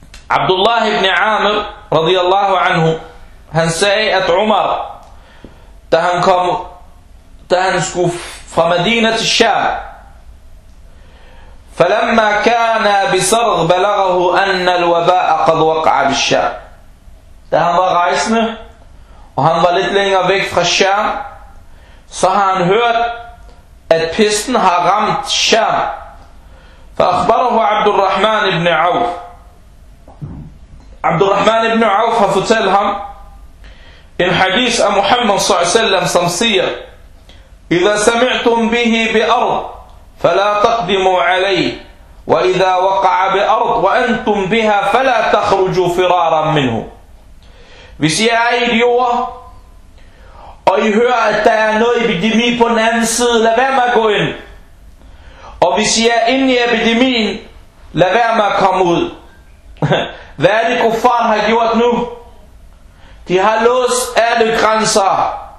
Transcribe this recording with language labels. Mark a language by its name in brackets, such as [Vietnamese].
[Danish] Abdullah ibn Amr, radiyallahu anhu, han sagde, at Umar, da han kom, da han skulle fra Medina til Sham, [Arabic] فَلَمَّا كَانَ بِصَرْغْ بَلَغَهُ أَنَّ الْوَبَاءَ قَدْ وَقْعَ بِالشَّامِ. [Danish] Da han var rejsende, og han var lidt længere væk fra Sham, så har han hørt, at pesten har ramt Sham. [Arabic] فَأَخْبَرَهُ عَبْدُ الرَّحْمَنِ ibn Auf. عَبْدُ الرَّحْمَنِ ibn Auf [Danish] har fortalt ham en hadith af Muhammad sallallahu alaihi wasallam, som siger: [Arabic] إِذَا سَمِعْتُمْ بِهِ بِأَرْضٍ فَلَا تَقْدِمُوا عَلَيْهِ وَإِذَا وَقَعَ بِأَرْضٍ وَأَنْتُمْ بِهَا فَلَا تَخْرُجُوا فِرَارًا مِنْهُ. [Danish] Hvis I er i et jord, og I hører, at der er noget epidemi på den anden side, lad være med at gå ind. Og hvis I er inde i epidemien, lad være med at komme ud. Hvad er det, kuffaren har gjort nu? De har låst alle grænser.